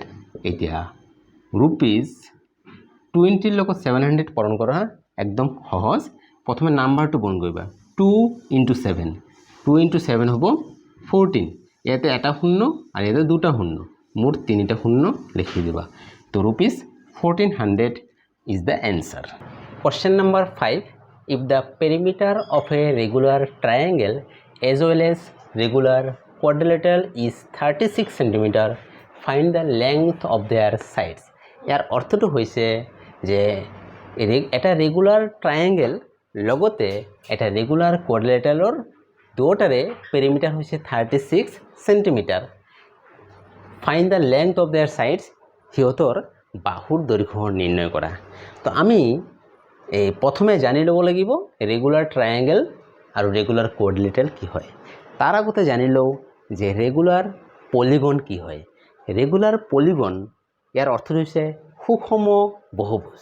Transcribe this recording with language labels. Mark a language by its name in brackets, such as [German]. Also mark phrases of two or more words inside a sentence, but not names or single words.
[Assamese] এতিয়া rupees 20ৰ লগত 700 পূৰণ কৰা একদম সহজ। প্ৰথমে নাম্বাৰটো বন কৰিবা 2 into 7। 2 into 7 হ'ব 14। ইয়াতে এটা শূন্য আৰু ইয়াতে দুটা শূন্য, মুঠ তিনিটা শূন্য লিখি দিবা। [English] তো rupees 1400 is the answer. Question number 5. If the perimeter of a regular triangle as well as regular quadrilateral is 36 cm, find the length of their sides. [Assamese] ইয়াৰ অৰ্থটো হৈছে যে এটা [English] regular triangle [Assamese] লগতে এটা [English] regular quadrilateralৰ [Assamese] দুটাৰে পেৰিমিটাৰ হৈছে 36 সেন্টিমিটাৰ। [English] find the length of their sides, [Assamese] সিহঁতৰ বাহুৰ দৈৰ্ঘ্য নিৰ্ণয় কৰা। তো আমি প্ৰথমে জানি ল'ব লাগিব [English] regular triangle [Assamese] আৰু [English] regular quadrilateral [Assamese] কি হয়। তাৰ আগতে জানি লওঁ যে [English] regular polygon [Assamese] কি হয়। [English] regular polygon [Assamese] ইয়াৰ অৰ্থ হৈছে সুষম বহুভুজ।